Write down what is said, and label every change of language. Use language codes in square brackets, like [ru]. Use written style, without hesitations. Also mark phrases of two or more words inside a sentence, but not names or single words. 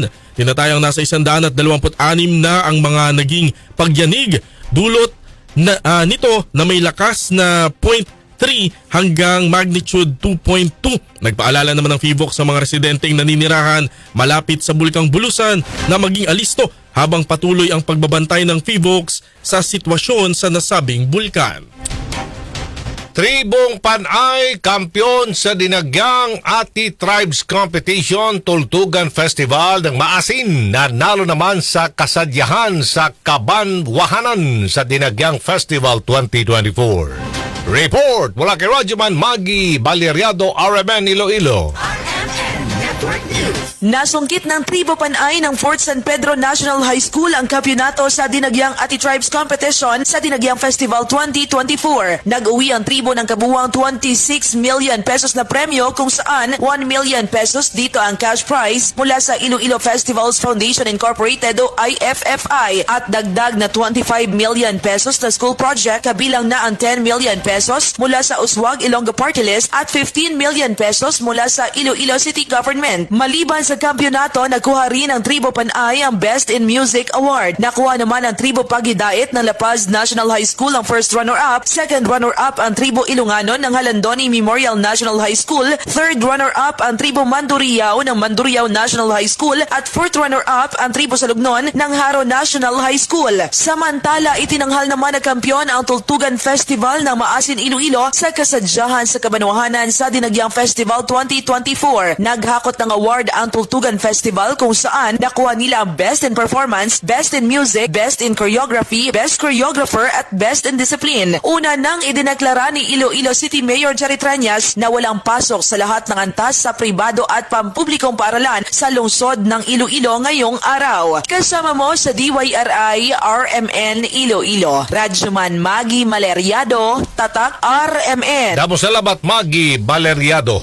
[tl] Tinatayang nasa 126 na ang mga naging pagyanig, dulot nito na may lakas na 0.3 hanggang magnitude 2.2. Nagpaalala naman ng PHIVOLCS sa mga residenteng naninirahan malapit sa Bulkang Bulusan na maging alisto habang patuloy ang pagbabantay ng PHIVOLCS sa sitwasyon sa nasabing bulkan. Tribong Panay, kampiyon sa Dinagyang Ati Tribes Competition Tultugan Festival ng Maasin, nanalo naman sa kasadyahan sa Kabanwahanan sa Dinagyang Festival 2024. Report mula kay Radyoman Maggie Valeriado, RMN Iloilo. Nasungkit ng Tribo Panay ng Fort San Pedro National High School ang kampyonato sa Dinagyang Ati Tribes Competition sa Dinagyang Festival 2024. Nag-uwi ang tribo ng kabuuang 26 million pesos na premyo kung saan 1 million pesos dito ang [en] cash prize [tl] mula sa Iloilo Festivals Foundation Incorporated o IFFI at dagdag na 25 million pesos na [en] school project [tl] kabilang na ang 10 million pesos mula sa Uswag Ilonggo Party List at 15 million pesos mula sa Iloilo City Government. Maliban sa kampyonato, nakuha rin ang Tribo Panay ang Best in Music Award. Nakuha naman ang Tribo Pagidait ng La Paz National High School ang [en] first runner-up. Second runner-up [tl] ang Tribo Ilunganon ng Halandoni Memorial National High School. [en] Third runner-up [tl] ang Tribo Mandurriao ng Mandurriao National High School. At [en] fourth runner-up [tl] ang Tribo Salugnon ng Haro National High School. Samantala, itinanghal naman na kampyon ang Tultugan Festival ng Maasin Iloilo sa kasadyahan sa Kabanwahanan sa Dinagyang Festival 2024. Naghakot ng award ang Tultugan Festival kung saan nakuha nila ang Best in Performance, Best in Music, Best in Choreography, Best Choreographer at Best in Discipline. Una nang idineklara ni Iloilo City Mayor Jerry Trañas na walang pasok sa lahat ng antas sa pribado at pampublikong paaralan sa lungsod ng Iloilo ngayong araw. Kasama mo sa DYRI RMN Iloilo. Radyoman Maggie Valeriado, Tatak RMN. [hil] Damo salamat Maggie Valeriado.